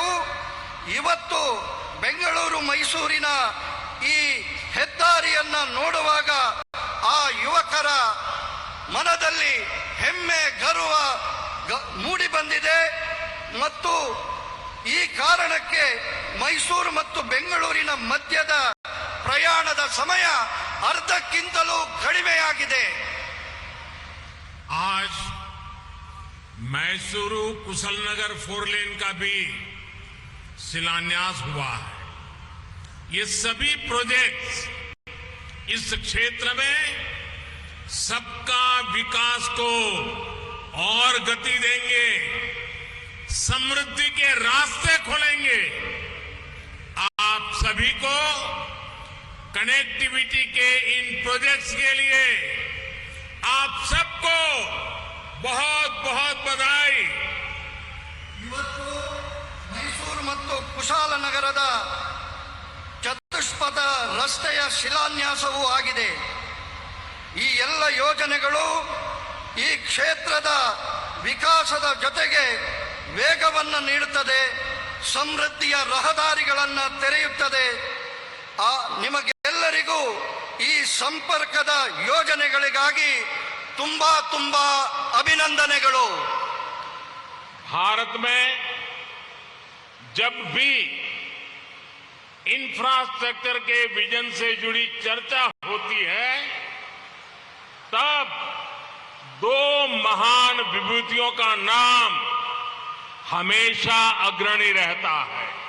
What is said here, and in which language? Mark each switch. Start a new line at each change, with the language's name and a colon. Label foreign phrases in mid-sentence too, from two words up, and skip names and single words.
Kannada: ಇವತ್ತು ಬೆಂಗಳೂರು ಮೈಸೂರಿನ ಈ ಹೆದ್ದಾರಿಯನ್ನ ನೋಡುವಾಗ ಆ ಯುವಕರ ಮನದಲ್ಲಿ ಹೆಮ್ಮೆ ಗರ್ವ ಮೂಡಿ ಬಂದಿದೆ. ಮತ್ತು ಈ ಕಾರಣಕ್ಕೆ ಮೈಸೂರು ಮತ್ತು ಬೆಂಗಳೂರಿನ ಮಧ್ಯದ ಪ್ರಯಾಣದ ಸಮಯ ಅರ್ಧಕ್ಕಿಂತಲೂ ಕಡಿಮೆಯಾಗಿದೆ.
Hindi: आज मैसूरू कुशलनगर 4 लेन का भी शिलान्यास हुआ है. ये सभी प्रोजेक्ट्स इस क्षेत्र में सबका विकास को और गति देंगे, समृद्धि के रास्ते खोलेंगे. आप सभी को कनेक्टिविटी के इन प्रोजेक्ट्स के लिए आप सबको बहुत बहुत बधाई.
Kannada: ಇವತ್ತು ಮೈಸೂರು ಮತ್ತು ಕುಶಾಲನಗರದ ಚತುಷ್ಪಥ ರಸ್ತೆಯ ಶಿಲಾನ್ಯಾಸವೂ ಆಗಿದೆ. ಈ ಎಲ್ಲ ಯೋಜನೆಗಳು ಈ ಕ್ಷೇತ್ರದ ವಿಕಾಸದ ಜೊತೆಗೆ ವೇಗವನ್ನು ನೀಡುತ್ತದೆ, ಸಮೃದ್ಧಿಯ ರಹದಾರಿಗಳನ್ನು ತೆರೆಯುತ್ತದೆ. ನಿಮಗೆಲ್ಲರಿಗೂ ಈ ಸಂಪರ್ಕದ ಯೋಜನೆಗಳಿಗಾಗಿ ತುಂಬಾ ತುಂಬಾ ಅಭಿನಂದನೆಗಳು.
Hindi: भारत में जब भी इंफ्रास्ट्रक्चर के विजन से जुड़ी चर्चा होती है तब दो महान विभूतियों का नाम हमेशा अग्रणी रहता है.